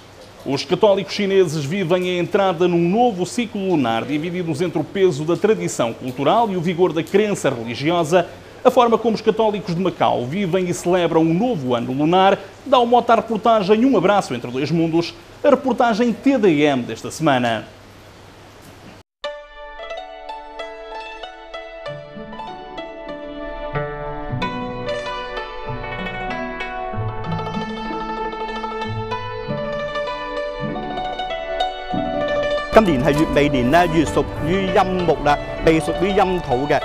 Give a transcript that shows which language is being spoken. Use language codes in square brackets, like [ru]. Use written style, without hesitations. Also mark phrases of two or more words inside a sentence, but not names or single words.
[pt] Os católicos chineses vivem a entrada num novo ciclo lunar, divididos entre o peso da tradição cultural e o vigor da crença religiosa. A forma como os católicos de Macau vivem e celebram um novo ano lunar dá o mote à reportagem Um Abraço entre Dois Mundos, a reportagem TDM desta semana. [yue] 今年係乙未年咧，乙屬於陰木啦，未屬於陰土嘅。